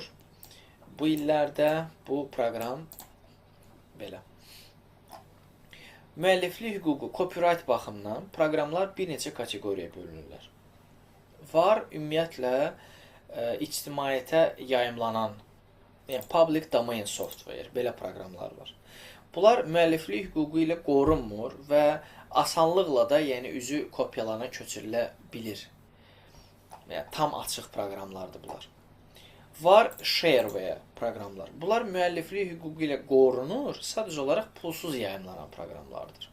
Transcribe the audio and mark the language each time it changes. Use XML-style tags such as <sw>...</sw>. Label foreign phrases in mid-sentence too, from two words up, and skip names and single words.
<az>Bu illərdə bu proqram belə. Müəlliflik hüququ, copyright baxımından proqramlar bir neçə kateqoriyaya bölünürlər. Var, ümumiyyətlə, ictimaiyyətə yayımlanan, yəni</az> <en>public domain software,</en> <az>belə proqramlar var. Bunlar müəlliflik hüququ ilə qorunmur və asanlıqla da, yəni üzü kopyalana köçürülə bilir. Yəni, tam açıq proqramlardır bunlar. Var shareware proqramlar. Bunlar müəlliflik hüququ ilə qorunur, sadəcə olaraq pulsuz yayımlanan proqramlardır.</az>